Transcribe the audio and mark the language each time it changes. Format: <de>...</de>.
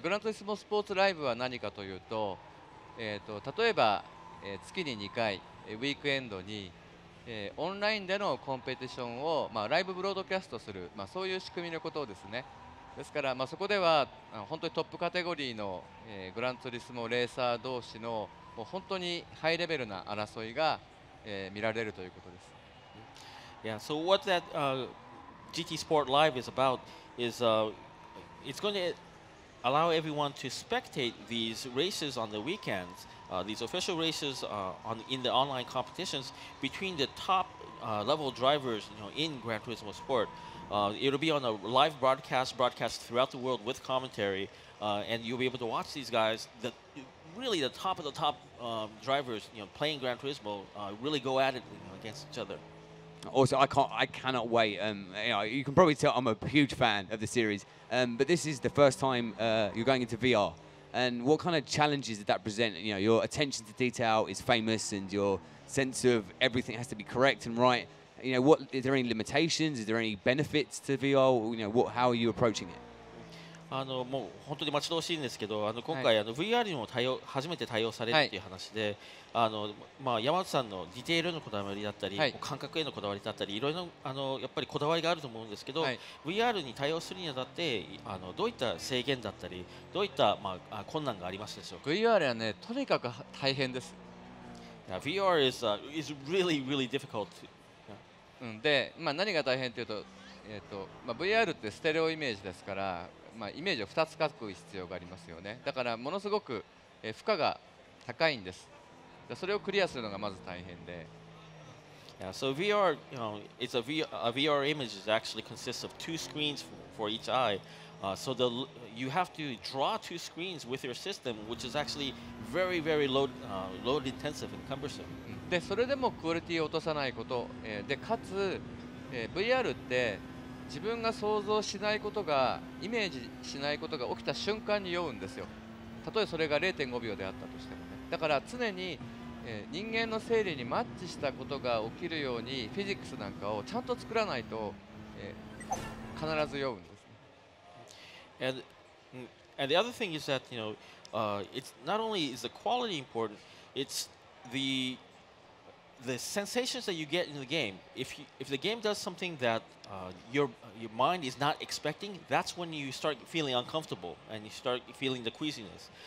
<ja>グランツーリスモスポーツライブは何かというと、例えば、月に2回、ウィークエンドに、オンラインでのコンペティションを、ライブブロードキャストする、そういう仕組みのことですね。ですから、そこでは本当にトップカテゴリーの、グランツーリスモレーサー同士のもう本当にハイレベルな争いが、見られるということです。</ja> <en>Yeah, so what that GT Sport Live is about is it's going to allow everyone to spectate these races on the weekends, these official races in the online competitions between the top level drivers, in Gran Turismo Sport. It'll be on a live broadcast throughout the world with commentary, and you'll be able to watch these guys, really the top of the top drivers, playing Gran Turismo, really go at it against each other. Also, I cannot wait. You can probably tell I'm a huge fan of the series. But this is the first time you're going into VR. And what kind of challenges did that present? Your attention to detail is famous, and your sense of everything has to be correct and right. What is there any limitations? Is there any benefits to VR? How are you approaching it?</en> <ja>もう本当に待ち遠しいんですけど、今回、VR にも初めて対応されるという話で、山内さんのディテールのこだわりだったり、感覚へのこだわりだったり、いろいろやっぱりこだわりがあると思うんですけど、VR に対応するにあたってどういった制限だったり、どういった、困難がありますでしょうか。 VR はね、とにかく大変です。</ja> <en>VR is really difficult.</en> <ja>で、何が大変というと、VR ってステレオイメージですから、イメージを2つ書く必要がありますよね。だからものすごく負荷が高いんです。それをクリアするのがまず大変で。</ja> <en>Yeah, so VR, it's a VR image actually consists of two screens for each eye. So you have to draw two screens with your system, which is actually very load intensive and cumbersome.</en> <ja>で、それでもクオリティを落とさないこと、でかつ、VR って自分が想像しないことがイメージしないことが起きた瞬間に酔うんですよ。たとえそれが 0.5 秒であったとしてもね。だから常に、人間の生理にマッチしたことが起きるようにフィジックスなんかをちゃんと作らないと、必ず酔うんですね。</ja> <en>And the other thing is that it's not only is the quality important, it's the sensations that you get in the game. If the game does something that your mind is not expecting, that's when you start feeling uncomfortable and you start feeling the queasiness.</en>